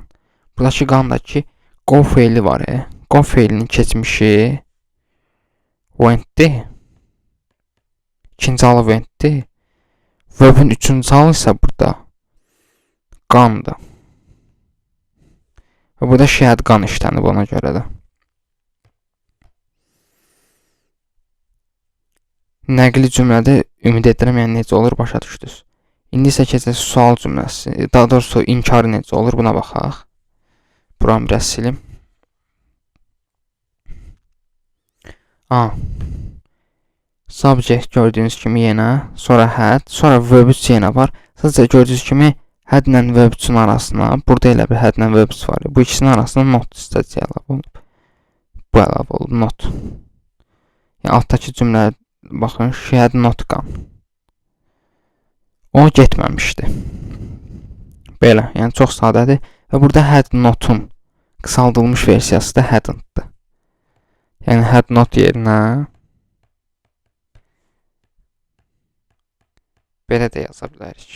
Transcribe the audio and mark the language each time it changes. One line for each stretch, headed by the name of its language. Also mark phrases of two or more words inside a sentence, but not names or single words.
Azerbaijani: Buradakı gone da ki, go feili var. Go feilinin keçmişi went'dir. İkinci halı went'dir. Verb'in 3-cü halı isə burada gone'dır. Və burada
English: she had gone
Azerbaijani: işlənib ona görə də. Nəqli cümlədə ümid edirəm, yəni necə olur, başa düşdünüz. İndi isə keçək sual cümləsi, daha doğrusu inkarı necə olur, buna baxaq. Buranı biraz silim. Subject gördüyünüz kimi yenə, sonra had, sonra verb 3 yenə var. Sadəcə gördüyünüz kimi had ilə verb 3-ün arasına, burada elə bir had ilə verb 3 var. Bu ikisinin arasına not hissəsi əlavə olunub. Bu əlavə olunub, not. Yəni altdakı cümlə baxın,
English: she had not gone.
Azerbaijani: O getməmişdi. Belə, yəni çox sadədir. Və burada
English: had not-
Azerbaijani: un qısaldılmış versiyası da hadn't-dır. Yəni
English: had not
Azerbaijani: yerinə belə də yaza bilərik.